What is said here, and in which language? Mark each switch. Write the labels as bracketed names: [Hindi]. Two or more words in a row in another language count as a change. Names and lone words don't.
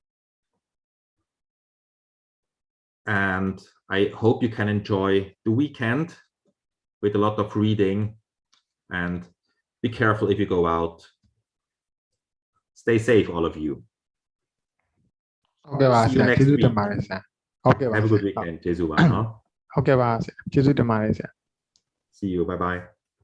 [English] And I hope you can enjoy the weekend with a lot of reading, and be careful if you go out. Stay safe, all of you. See you next week. Have a good weekend. [Burmese] ကျေးဇူးပါနော် ဟုတ်ကဲ့ပါဆရာကျေးဇူးတင်ပါတယ်ဆရာ [English] See you. Bye bye.